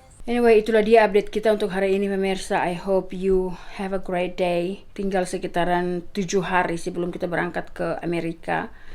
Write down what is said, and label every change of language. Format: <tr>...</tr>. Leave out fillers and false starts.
<id>Anyway, itulah dia update kita untuk hari ini pemirsa.</id> <en>I hope you have a great day.</en> <id>Tinggal sekitaran 7 hari sebelum kita berangkat ke Amerika.</id>